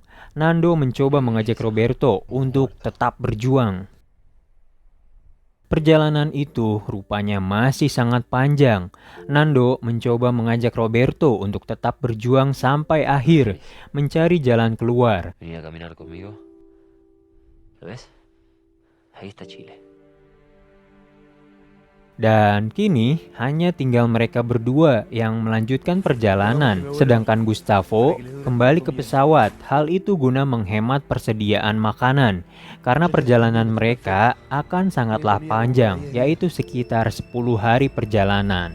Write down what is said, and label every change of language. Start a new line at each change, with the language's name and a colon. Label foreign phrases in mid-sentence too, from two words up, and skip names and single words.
Indonesian: Nando mencoba mengajak Roberto untuk tetap berjuang. Perjalanan itu rupanya masih sangat panjang. Nando mencoba mengajak Roberto untuk tetap berjuang sampai akhir, mencari jalan keluar.
Spanish: Venía a caminar conmigo. ¿Lo ves? Ahí está Chile.
Indonesian: Dan kini hanya tinggal mereka berdua yang melanjutkan perjalanan. Sedangkan Gustavo kembali ke pesawat. Hal itu guna menghemat persediaan makanan. Karena perjalanan mereka akan sangatlah panjang, yaitu sekitar 10 hari perjalanan.